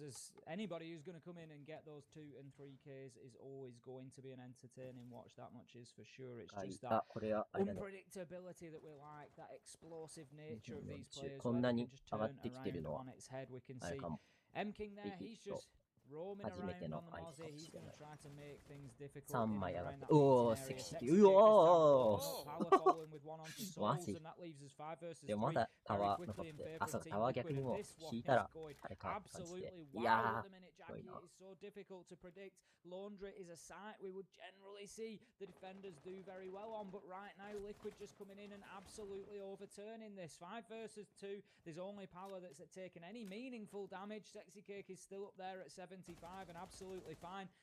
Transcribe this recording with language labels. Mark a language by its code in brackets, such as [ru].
[en] As anybody who's going to come in and get those 2 and 3Ks is always going to be an entertaining watch. That much is for sure. It's just that unpredictability that we like, that explosive nature of these players. [ja] こんなに上がってきてるのは、あれかも。 [en] M King there, he's just roaming around on the Mozzie. He's going to try to make things difficult. [ja] 3枚上がって、おー、セクシー。うおーマジでもまだタワー残って、あ、そう、タワー逆にもう引いたら、あれかって感じで。いやー、すごいな。 [en] So difficult to predict. Laundry is a site we would generally see the defenders do very well on, but right now Liquid just coming in and absolutely overturning this. 5 versus 2. There's only Pala that's taken any meaningful damage. Sexy Cake is still up there at 75 and absolutely fine.